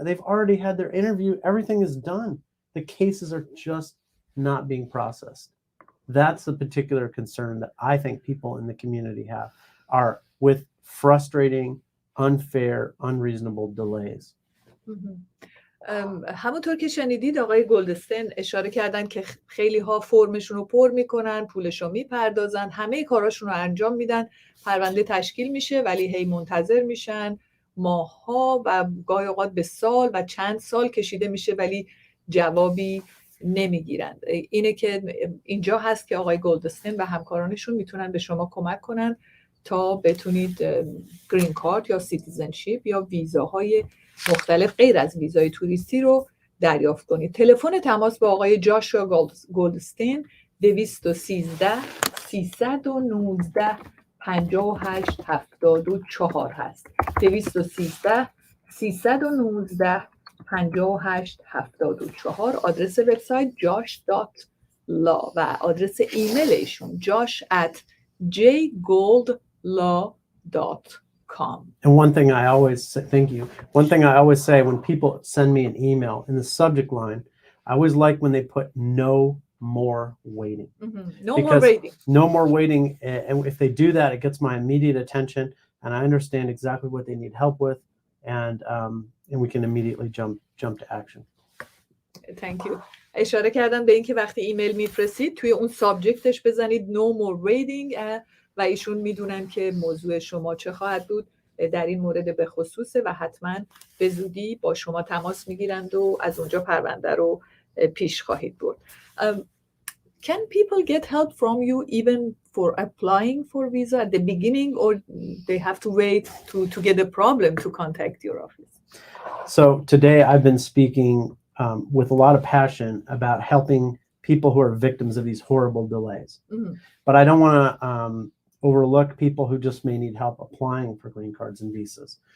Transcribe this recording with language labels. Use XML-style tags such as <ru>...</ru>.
<en>They've already had their interview. Everything is done. The cases are just not being processed. That's the particular concern that I think people in the community have, are with frustrating, unfair, unreasonable delays.</en> <fa>همونطور که شنیدید آقای گلدستین اشاره کردن که خیلی ها فرمشون رو پر میکنن، پولشو میپردازن، همه کاراشون رو انجام میدن، پرونده تشکیل میشه ولی هی منتظر میشن، ماه‌ها و گاهی اوقات به سال و چند سال کشیده میشه ولی جوابی نمیگیرن. اینه که اینجا هست که آقای گلدستین و همکارانشون میتونن به شما کمک کنن تا بتونید گرین کارت یا سیتیزنشیپ یا ویزاهای مختلف غیر از ویزای توریستی رو دریافت کنید. تلفن تماس با آقای جاشوا گلدستین 213 319 58 74 هست. 213 319 58 74. آدرس وبسایت josh.law و آدرس ایمیل ایشون josh@jgoldlaw.com.</fa> <en>And one thing I always say, thank you. One thing I always say when people send me an email in the subject line, I always like when they put no more waiting. Mm-hmm. No more waiting. And if they do that, it gets my immediate attention, and I understand exactly what they need help with, and we can immediately jump to action. Thank you.</en> <fa>اشاره کردن به اینکه وقتی ایمیل میفرستید توی اون سابجکتش بزنید</fa> <en>no more waiting</en> <fa>و ایشون میدونن که موضوع شما چه خواهد بود در این مورد به خصوصه و حتما به زودی با شما تماس میگیرند و از اونجا پرونده رو پیش خواهید برد.</fa> <en>Can people get help from you even for applying for visa at the beginning, or they have to wait to get a problem to contact your office? So today I've been speaking with a lot of passion about helping people who are victims of these horrible delays. Mhm. But I don't want to overlook people who just may need help applying for green cards and visas.</en>